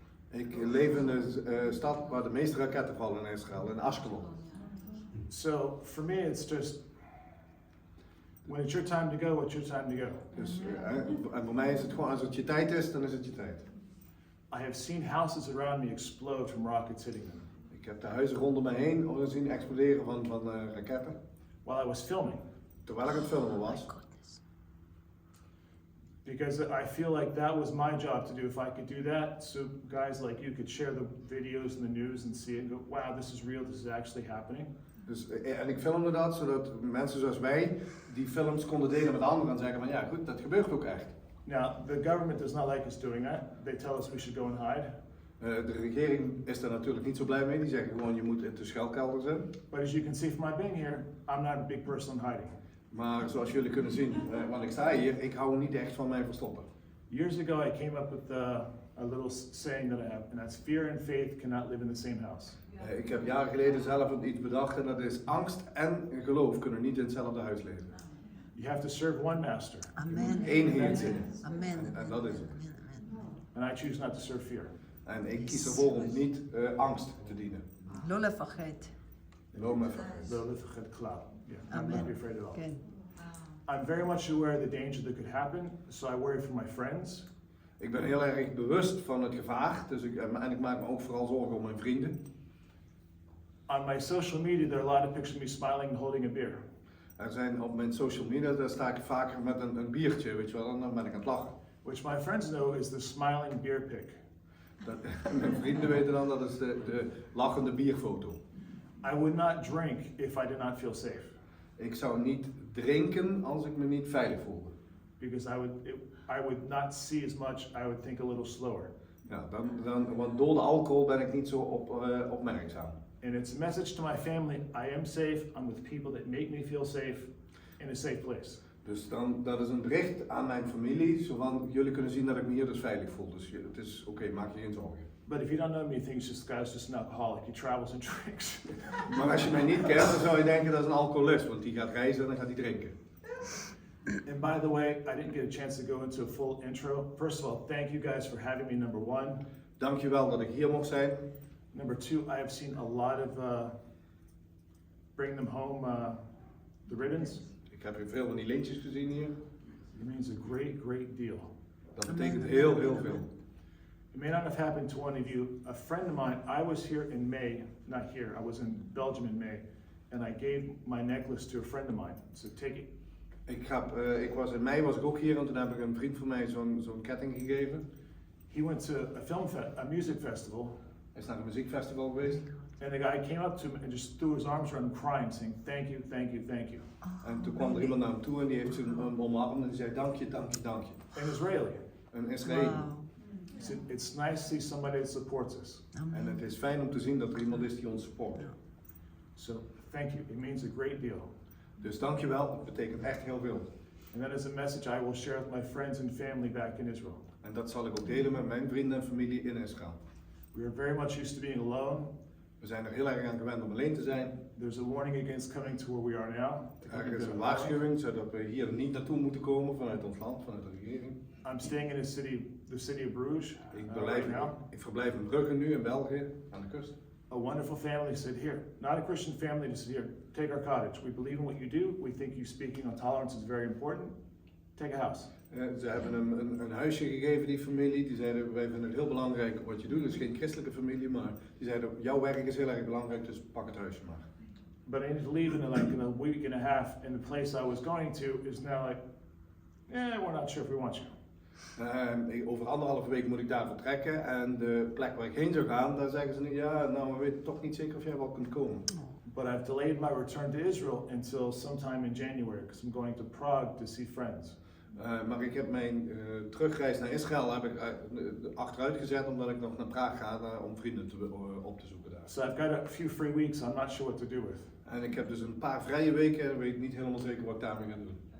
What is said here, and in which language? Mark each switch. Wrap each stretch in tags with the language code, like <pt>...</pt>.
<nl>Ik leef in de stad waar de meeste raketten vallen in Israël, in Ashkelon.</nl> <en>So for me, it's just when it's your time to go, it's your time to go.</en> <nl>Dus, en voor mij is het gewoon, als het je tijd is, dan is het je tijd.</nl> <en>I have seen houses around me explode from rockets hitting them.</en> <nl>Ik heb de huizen rondom me heen zien exploderen van raketten,</nl> <en>While I was filming,</en> <nl>terwijl ik aan het filmen was.</nl> <en>because I feel like that was my job to do. If I could do that, so guys like you could share the videos in the news and see it and go, wow, this is real, this is actually happening.</en> <nl>Dus, en ik filmde dat zodat mensen zoals wij die films konden delen met anderen en zeggen van ja goed, dat gebeurt ook echt.</nl> <en>Now, the government does not like us doing that. They tell us we should go and hide.</en> <nl>De regering is daar natuurlijk niet zo blij mee, die zeggen gewoon je moet in de schuilkelder zijn.</nl> <en>But as you can see from my being here, I'm not a big person on hiding.</en> <nl>Maar zoals jullie kunnen zien, want ik sta hier, ik hou niet echt van mij verstoppen.</nl> <en>Years ago, I came up with a little saying that I have, and that's fear and faith cannot live in the same house.</en> <nl>Ik heb jaren geleden zelf iets bedacht en dat is angst en geloof kunnen niet in hetzelfde huis leven.</nl> <en>You have to serve one master, Amen.</en> <nl>Eén Heer zin. Amen. En dat is het.</nl> <en>and I choose not to serve fear.</en> <nl>En ik kies ervoor om niet angst te dienen. Lola vergeet. Loop me even.</nl> <en>Yeah, I'm Amen. not be afraid at all. Ken. I'm very much aware of the danger that could happen, so I worry for my friends.</en> <nl>Ik ben heel erg bewust van het gevaar, dus en ik maak me ook vooral zorgen om mijn vrienden.</nl> <en>On my social media, there are a lot of pictures of me smiling and holding a beer.</en> <nl>Er zijn op mijn social media, daar sta ik vaker met een biertje, weet je wel, en dan ben ik aan het lachen.</nl> <en>Which my friends know is the smiling beer pic.</en> <nl>Mijn vrienden weten dan dat is de lachende bierfoto.</nl> <en>I would not drink if I did not feel safe,</en> <nl>Ik zou niet drinken als ik me niet veilig voelde.</nl> <en>because I would not see as much. I would think a little slower.</en> <nl>Ja, want door de alcohol ben ik niet zo opmerkzaam.</nl> <en>And it's a message to my family, I am safe, I'm with people that make me feel safe, in a safe place.</en> <nl>Dus dan, dat is een bericht aan mijn familie, zo van jullie kunnen zien dat ik me hier dus veilig voel. Dus het is oké, maak je geen zorgen.</nl> <en>But if you don't know me, you think this guy's just an alcoholic, he travels and drinks.</en> <nl>Maar als je mij niet kent, dan zou je denken dat is een alcoholist, want die gaat reizen en dan gaat hij drinken.</nl> <en>And by the way, I didn't get a chance to go into a full intro. First of all, thank you guys for having me, number one.</en> <nl>Dankjewel dat ik hier mocht zijn.</nl> <en>Number two, I have seen a lot of, bring them home, the ribbons.</en> <nl>Ik heb hier veel van die lintjes gezien hier.</nl> <en>It means a great, great deal.</en> <nl>Dat betekent heel, heel veel.</nl> <en>It may not have happened to one of you. A friend of mine, I was here in May, not here, I was in Belgium in May, and I gave my necklace to a friend of mine. So take it.</en> <nl>In mei was ik ook hier en toen heb ik een vriend van mij zo'n ketting gegeven.</nl> <en>He went to a music festival,</en> <nl>Hij is naar een muziekfestival geweest.</nl> <en>and the guy came up to him and just threw his arms around him crying, saying, thank you, thank you, thank you.</en> <nl>En toen kwam er iemand naar hem toe en die heeft hem omarmd en die zei dank je, dank je, dank je.</nl> <en>An Israeli.</en> <nl>Een Israëli. Wauw.</nl> <en>He said, it's nice to see somebody that supports us.</en> <nl>En het is fijn om te zien dat er iemand is die ons support.</nl> <en>So thank you, it means a great deal.</en> <nl>Dus dankjewel, het betekent echt heel veel.</nl> <en>And that is a message I will share with my friends and family back in Israel.</en> <nl>En dat zal ik ook delen met mijn vrienden en familie in Israël.</nl> <en>We are very much used to being alone.</en> <nl>We zijn er heel erg aan gewend om alleen te zijn.</nl> <en>There's a warning against coming to where we are now.</en> <nl>Er is een waarschuwing zodat we hier niet naartoe moeten komen vanuit ons land, vanuit de regering.</nl> <en>I'm staying in the city of Bruges right now.</en> <nl>Ik verblijf in Brugge nu in België, aan de kust.</nl> <en>A wonderful family said, here, not a Christian family, just said, here, take our cottage. We believe in what you do. We think you speaking on tolerance is very important. Take a house.</en> <nl>Ze hebben hem een huisje gegeven, die familie. Die zeiden, wij vinden het heel belangrijk wat je doet. Het is geen christelijke familie, maar die zeiden, jouw werk is heel erg belangrijk, dus pak het huisje maar.</nl> <en>But I need to leave in a week and a half, and the place I was going to is now like, we're not sure if we want you.</en> <nl>Over 1,5 week moet ik daar vertrekken en de plek waar ik heen zou gaan, daar zeggen ze nu, ja, nou we weten toch niet zeker of jij wel kunt komen.</nl> <en>But I've delayed my return to Israel until sometime in January, because I'm going to Prague to see friends.</en> <nl>Maar ik heb mijn terugreis naar Israël achteruit gezet omdat ik nog naar Praag ga om vrienden op te zoeken daar.</nl> <en>So I've got a few free weeks I'm not sure what to do with.</en> <nl>En ik heb dus een paar vrije weken en weet niet helemaal zeker wat ik daarmee ga doen.</nl>